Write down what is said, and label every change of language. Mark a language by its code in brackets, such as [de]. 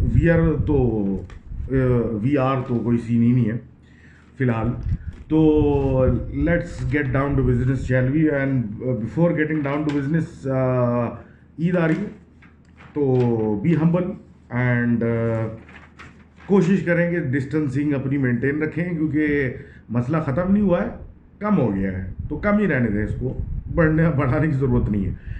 [en] We are we are [hi] तो कोई scene ही नहीं है फिलहाल. [en] तो let's get down to business, shall we? And before getting down to business, [hi] Eid आ रही है, तो [en] be humble and [hi] कोशिश करेंगे डिस्टेंसिंग अपनी मेंटेन रखें, क्योंकि मसला ख़त्म नहीं हुआ है, कम हो गया है, तो कम ही रहने दें इसको, बढ़ाने की ज़रूरत नहीं है.